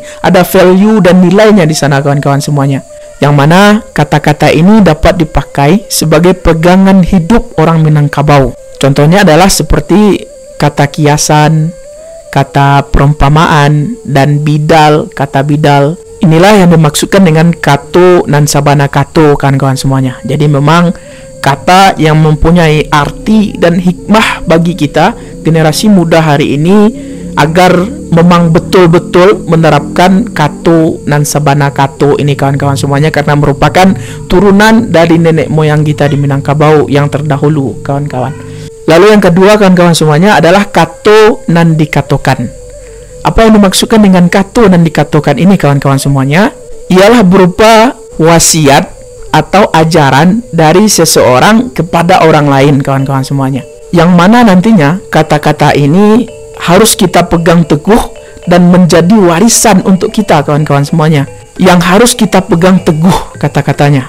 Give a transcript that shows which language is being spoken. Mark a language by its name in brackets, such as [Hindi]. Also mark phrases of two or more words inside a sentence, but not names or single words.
[Indonesian] Ada value dan nilainya di sana kawan-kawan semuanya, yang mana kata-kata ini dapat dipakai sebagai pegangan hidup orang Minangkabau. Contohnya adalah seperti kata kiasan, kata perumpamaan, dan bidal, kata bidal. Inilah yang dimaksudkan dengan [Minangkabau] kato nan sabana kato [Indonesian] kawan-kawan semuanya. Jadi memang kata yang mempunyai arti dan hikmah bagi kita generasi muda hari ini, agar memang betul-betul menerapkan [Minangkabau] kato nan sabana kato [Indonesian] ini kawan-kawan semuanya, karena merupakan turunan dari nenek moyang kita di Minangkabau yang terdahulu kawan-kawan. Lalu yang kedua kawan-kawan semuanya adalah [Minangkabau] kato nan dikatokan. [Indonesian] Apa yang dimaksudkan dengan [Minangkabau] kato nan dikatokan [Indonesian] ini kawan-kawan semuanya? Ialah berupa wasiat atau ajaran dari seseorang kepada orang lain kawan-kawan semuanya, yang mana nantinya kata-kata ini harus kita pegang teguh dan menjadi warisan untuk kita kawan-kawan semuanya, yang harus kita pegang teguh kata-katanya.